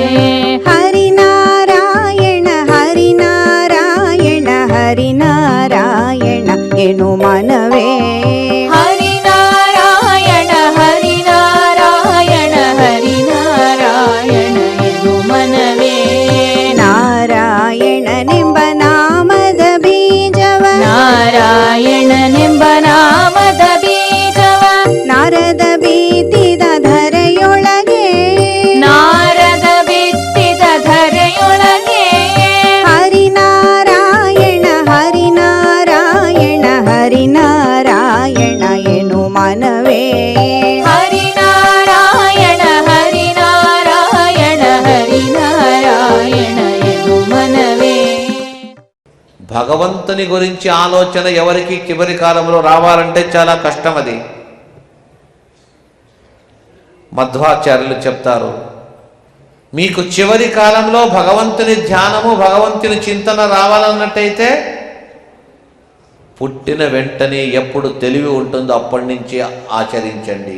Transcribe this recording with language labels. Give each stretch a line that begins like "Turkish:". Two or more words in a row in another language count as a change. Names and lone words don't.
Kannada: ಹರಿನಾರಾಯಣ ಹರಿನಾರಾಯಣ ಹರಿನಾರಾಯಣ ಎನು ಮನವೇ ಹರಿನಾರಾಯಣ ಹರಿನಾರಾಯಣ ಹರಿನಾರಾಯಣ ಎನು ಮನವೇ ನಾರಾಯಣ ನಿಂಬ ನಾಮದ ಬೀಜವ ನಾರಾಯಣ ನಿಂಬ ನಾಮದ ಬೀಜವ ನಾರದ ಬೀತಿದ ಧರೆಯೊಳಗೆ ನಾರದ ಬಿತ್ತಿದ ಧರೆಯೊಳಗೆ ಹರಿನಾರಾಯಣ ಹರಿನಾರಾಯಣ ಹರಿನಾರಾಯಣ ಎನು ಮನವೇ ಹರಿನಾರಾಯಣ ಹರಿನಾರಾಯಣ ಹರಿನಾರಾಯಣ ಎನು మనవే.
Telugu: భగవంతుని గురించి ఆలోచన ఎవరికి చివరి కాలంలో రావాలంటే చాలా కష్టం. అది మధ్వాచార్యులు చెప్తారు, మీకు చివరి కాలంలో భగవంతుని ధ్యానము భగవంతుని చింతన రావాలన్నట్టయితే పుట్టిన వెంటనే ఎప్పుడు తెలివి ఉంటుందో అప్పటి నుంచి ఆచరించండి.